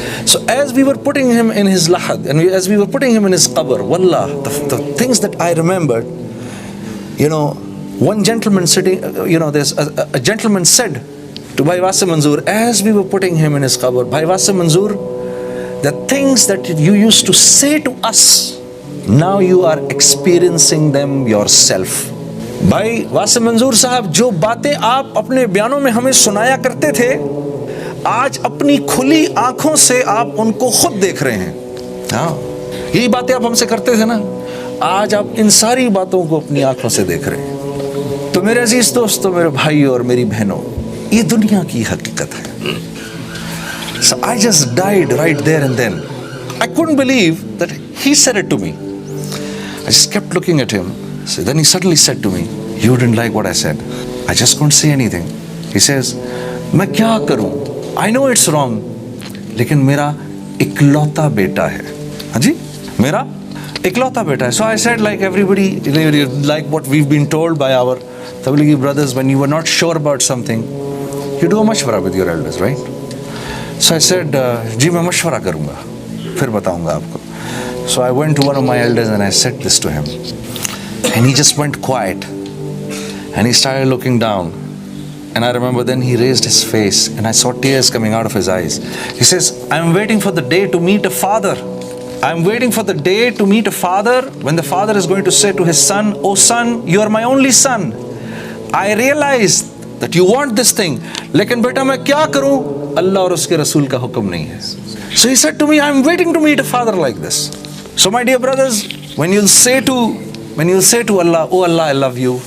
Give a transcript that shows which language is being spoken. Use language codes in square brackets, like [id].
[en] So as we were putting him in his lahad, and as we were putting him in his qabr, wallah, the things that I remembered, one gentleman sitting, there's a gentleman said to Bhai Wasif Manzoor, as we were putting him in his qabr, Bhai Wasif Manzoor, the things that you used to say to us, now you are experiencing them yourself. [hi] भाई वासिफ मंजूर साहब, जो बातें आप अपने बयानों में हमें सुनाया करते थे, आज अपनी खुली आंखों से आप उनको खुद देख रहे हैं. हाँ, यही बातें आप हमसे करते थे ना, आज आप इन सारी बातों को अपनी आंखों से देख रहे हैं. तो मेरे अजीज दोस्तों, मेरे भाइयों और मेरी बहनों, ये दुनिया की हकीकत है. [en] So I just died right there and then. I couldn't believe that he said it to me. I just kept looking at him. So then he suddenly said to me, you didn't like what I said. I just couldn't say anything. He says, [hi] मैं क्या करूं? [en] I know it's wrong, [hi] लेकिन मेरा इकलौता बेटा है. हाँ जी, मेरा इकलौता बेटा है. [en] So I said, like everybody, like what we've been told by our Tablighi brothers, when you were not sure about something, you do a mashwara with your elders, right? So I said, [hi] जी मैं मशवरा करूंगा, फिर बताऊंगा आपको. [en] So I went to one of my elders and I said this to him, and he just went quiet, and he started looking down, and I remember then he raised his face and I saw tears coming out of his eyes. He says, I'm waiting for the day to meet a father. I'm waiting for the day to meet a father when the father is going to say to his son, oh son, you are my only son. I realize that you want this thing, [hi] लेकिन बेटा मैं क्या करूं, अल्लाह और उसके रसूल का हुक्म नहीं है. [en] So he said to me, I'm waiting to meet a father like this. So my dear brothers, when you'll say to Allah, oh Allah, I love you,